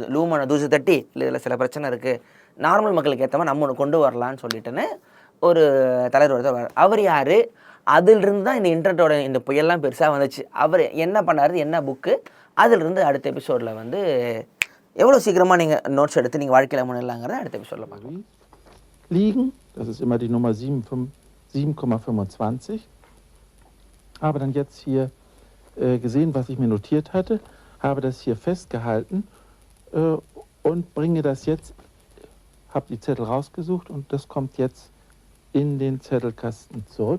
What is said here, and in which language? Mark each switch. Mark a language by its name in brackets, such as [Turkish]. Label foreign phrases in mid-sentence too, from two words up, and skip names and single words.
[Tamil] லூமனை தூசு தட்டி இல்லை இதில் சில பிரச்சனை இருக்குது, நார்மல் மக்களுக்கு ஏற்ற மாதிரி நம்ம ஒன்று கொண்டு வரலான்னு சொல்லிட்டுன்னு ஒரு தலைவர் ஒருத்தர். அவர் யார்? அதிலிருந்து தான் இந்த இன்டர்நெட்டோட இந்த புயல்லாம் பெருசாக வந்துச்சு. அவர் என்ன பண்ணார், என்ன புக்கு, அதிலிருந்து அடுத்த எபிசோடில் வந்து எவ்வளோ சீக்கிரமாக நீங்கள் நோட்ஸ் எடுத்து நீங்கள் வாழ்க்கையில் முன்னேறலாங்கிறத அடுத்த எபிசோடில் பார்க்கலாம். [German] Liegen, das ist immer die Nummer 7,25. Habe dann jetzt hier gesehen, was ich mir notiert hatte, habe das hier festgehalten und bringe das jetzt, habe die Zettel rausgesucht und das kommt jetzt in den Zettelkasten zurück.